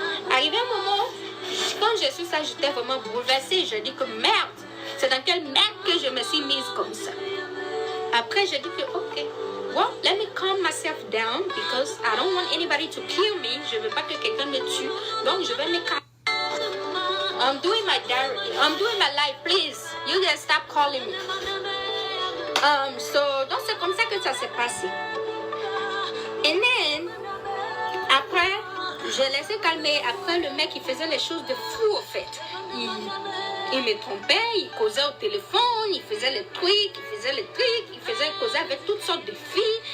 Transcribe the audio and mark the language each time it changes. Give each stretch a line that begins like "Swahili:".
French: Arrivé un moment, quand j'ai su ça, j'étais vraiment bouleversée. Je dis que merde, c'est dans quelle merde que je me suis mise comme ça. Après, j'ai dit que ok,
English: well, let me calm myself down because I don't want anybody to kill me.
French: Je veux pas que quelqu'un me tue, donc je vais me calmer.
English: I'm doing my diary. I'm doing my life. Please, you guys stop calling me.
French: Donc c'est comme ça que ça s'est passé. Et
English: then,
French: après, je laissais calmer. Après, le mec, il faisait les choses de fou, en fait. Il me trompait, il causait au téléphone, il faisait les trucs, il faisait causer avec toutes sortes de filles.